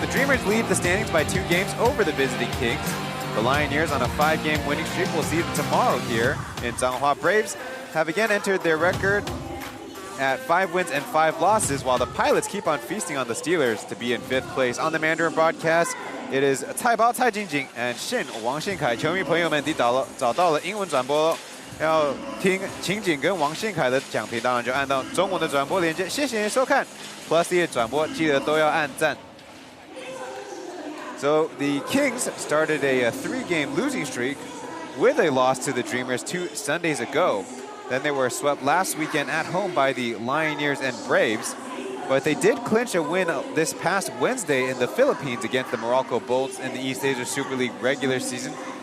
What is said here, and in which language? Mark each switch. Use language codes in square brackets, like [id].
[en] The Dreamers lead the standings by 2 games over the visiting Kings. The Lioneers on a 5-game winning streak will see them tomorrow here in Changhua. Braves have again entered their record at 5 wins and 5 losses, while the Pilots keep on feasting on the Steelers to be in 5th place. On the Mandarin broadcast, it is Taipei Cai Jingjing and Chen Wang Xinkai. [zh] 球迷朋友们找到了英文转播，要听情景跟王信凯的讲评，当然就按到中文的转播连接。谢谢您收看 Plus 的转播，记得都要按赞。 [en] So the Kings started a 3-game losing streak with a loss to the Dreamers 2 Sundays ago. Then they were swept last weekend at home by the Lioneers and Braves. But they did clinch a win this past Wednesday in the Philippines against the Morocco Bolts in the East Asia Super League regular season.